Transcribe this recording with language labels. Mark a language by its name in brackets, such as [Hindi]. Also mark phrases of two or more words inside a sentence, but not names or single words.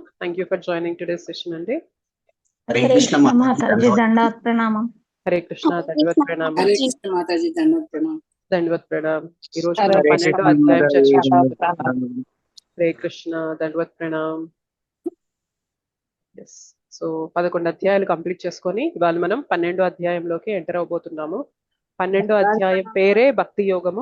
[English] Thank you for joining today's session अंडी. [Telugu] హరే కృష్ణ [Hindi] माताजी दंडात प्रणाम. हरे कृष्ण दंडवत प्रणाम. हरे कृष्ण माताजी दंडवत प्रणाम. [Telugu] దండవత్ ప్రణామ్. ఈ రోజు హరే మనం కృష్ణ 12వ అధ్యాయం మాతాజీ చర్చించుకుంటున్నాం. హరే కృష్ణ దండవత్ ప్రణామ్. ఎస్. సో 11 అధ్యాయాలు కంప్లీట్ చేసుకొని ఇవాళ మనం 12వ అధ్యాయంలోకి ఎంటర్ అవబోతున్నాము. 12వ అధ్యాయం పేరే భక్తి యోగము.